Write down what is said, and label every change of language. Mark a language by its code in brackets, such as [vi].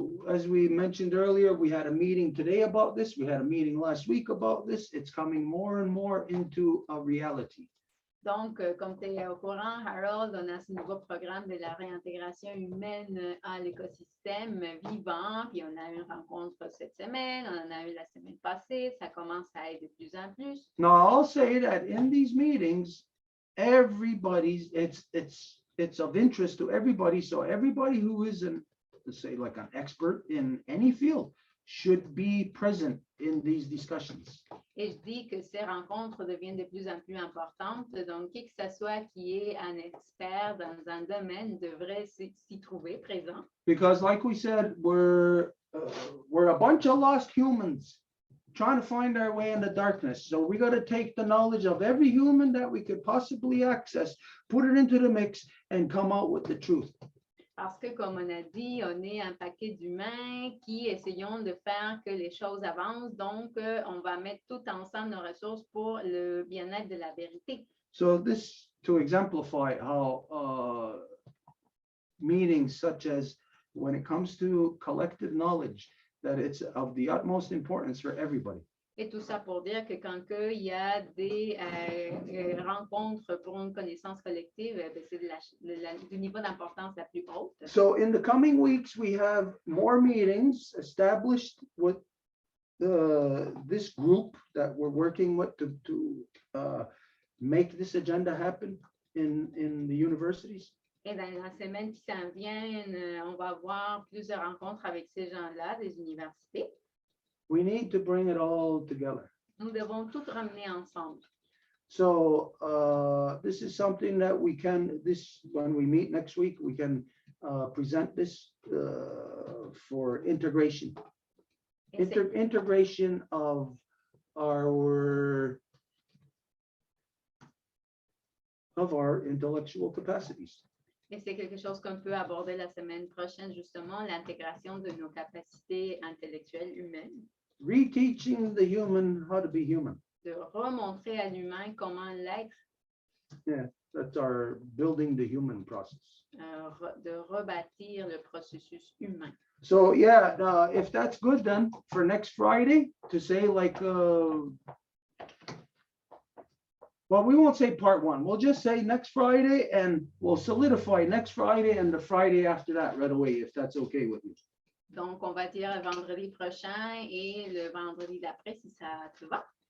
[en] As we mentioned earlier, we had a meeting today about this. We had a meeting last week about this. It's coming more and more into a reality. [fr] Donc, comme tu es au courant, Harold, on a ce nouveau programme de la réintégration humaine à l'écosystème vivant, puis on a eu une rencontre cette semaine, on en a eu la semaine passée, ça commence à être de plus en plus. [en] Now, I'll say that in these meetings, it's of interest to everybody. So everybody who is let's say like an expert in any field should be present in these discussions. [fr] Et je dis que ces rencontres deviennent de plus en plus importantes. Donc, qui que ce soit qui est un expert dans un domaine devrait s'y trouver présent. [en] Because like we said, we're a bunch of lost humans trying to find our way in the darkness. So we got to take the knowledge of every human that we could possibly access, put it into the mix, and come out with the truth. [fr] Parce que, comme on a dit, on est un paquet d'humains qui essayons de faire que les choses avancent. Donc, on va mettre tout ensemble nos ressources pour le bien-être de la vérité. [en] So this to exemplify how meetings such as when it comes to collective knowledge, that it's of the utmost importance for everybody. [fr] Et tout ça pour dire que quand il y a des rencontres pour une connaissance collective, c'est du niveau d'importance la plus haute. [en] So in the coming weeks, we have more meetings established with this group that we're working with to make this agenda happen in the universities. [fr] Et dans la semaine qui s'en vient, on va avoir plusieurs rencontres avec ces gens-là, des universités. [en] We need to bring it all together. [fr] Nous devons tout ramener ensemble. [en] So this is something that when we meet next week, we can present this for integration. Integration of our intellectual capacities. [fr] Et c'est quelque chose qu'on peut aborder la semaine prochaine, justement, l'intégration de nos capacités intellectuelles humaines. [en] Reteaching the human how to be human. [fr] De remontrer à l'humain comment l'être. [en] Yeah, that's our building the human process. [fr] De rebâtir le processus humain. [en] So yeah, if that's good, then for next Friday to say like, well, we won't say part 1. We'll just say next Friday, and we'll solidify next Friday and the Friday after that right away, if that's okay with you. [fr] Donc, on va dire le vendredi prochain et le vendredi d'après, si ça te va.